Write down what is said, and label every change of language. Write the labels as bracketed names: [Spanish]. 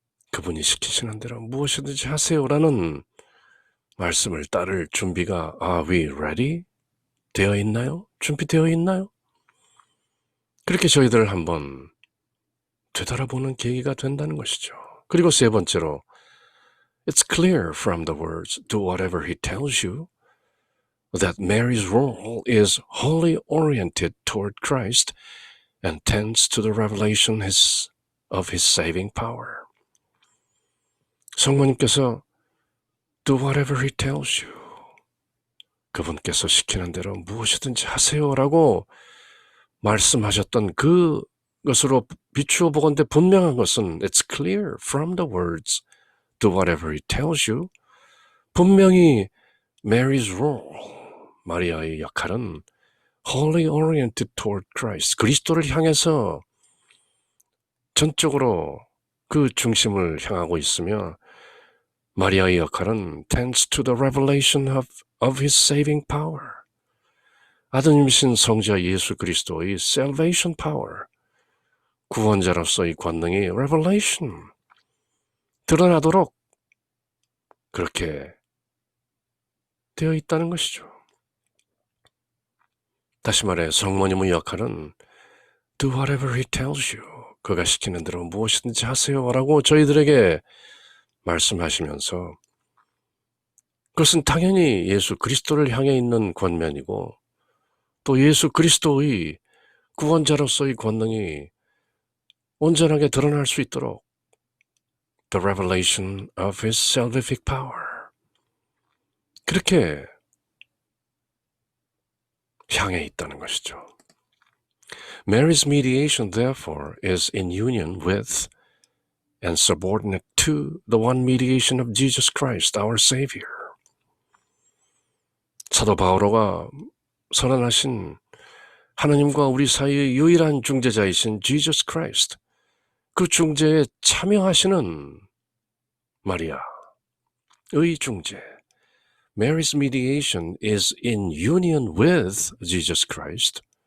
[Korean] 그분이 시키시는 대로 무엇이든지 하세요라는 말씀을 따를 준비가 [English] Are we ready? [Korean] 되어 있나요? 준비되어 있나요? 그렇게 저희들을 한번 되돌아보는 계기가 된다는 것이죠. 그리고 세 번째로 [English] It's clear from the words do whatever he tells you that Mary's role is wholly oriented toward Christ and tends to the revelation of his saving power. [Korean] 성모님께서 [English] do whatever he tells you. [Korean] 그분께서 시키는 대로 무엇이든지 하세요라고 말씀하셨던 그것으로 비추어 보건대 분명한 것은 [English] It's clear from the words do whatever he tells you. 분명히 Mary's role, [Korean] 마리아의 역할은 [English] wholly oriented toward Christ, [Korean] 그리스도를 향해서 전적으로 그 중심을 향하고 있으며 마리아의 역할은 [English] tends to the revelation of his saving power. [Korean] 아드님이신 성자 예수 그리스도의 [English] salvation power, [Korean] 구원자로서의 권능이 revelation, 드러나도록 그렇게 되어 있다는 것이죠. 다시 말해 성모님의 역할은 [English] do whatever he tells you. [Korean] 그가 시키는 대로 무엇이든지 하세요라고 저희들에게 말씀하시면서 그것은 당연히 예수 그리스도를 향해 있는 권면이고 또 예수 그리스도의 구원자로서의 권능이 온전하게 드러날 수 있도록 [English] the revelation of his salvific power, [Korean] 그렇게 향해 있다는 것이죠. [English] Mary's mediation, therefore, is in union with and subordinate to the one mediation of Jesus Christ, our Savior. [Korean] 사도 바오로가 선언하신 하나님과 우리 사이의 유일한 중재자이신 Jesus Christ, 그 중재에 참여하시는 마리아의 중재, [English] Mary's mediation is in union with Jesus Christ.